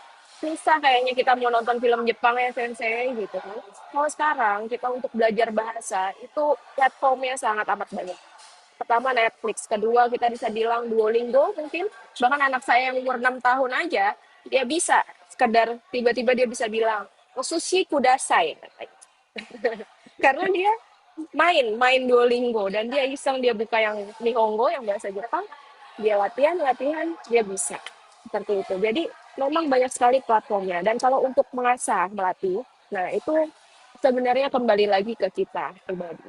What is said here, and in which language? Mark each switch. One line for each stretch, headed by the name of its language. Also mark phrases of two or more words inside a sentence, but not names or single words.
Indonesian: Susah kayaknya kita mau nonton film Jepang ya sensei gitu kan. Kalau sekarang kita untuk belajar bahasa itu platformnya sangat amat banyak. Pertama Netflix, kedua kita bisa bilang Duolingo mungkin. Bahkan anak saya yang umur 6 tahun aja, dia bisa sekedar tiba-tiba dia bisa bilang,
Japanese: "Oh, 寿司ください."
Indonesian: Karena dia main Duolingo dan dia iseng dia buka yang Nihongo yang bahasa Jepang, dia latihan dia bisa seperti itu. Jadi memang banyak sekali platformnya dan kalau untuk mengasah melatih, nah itu sebenarnya kembali lagi ke kita pribadi.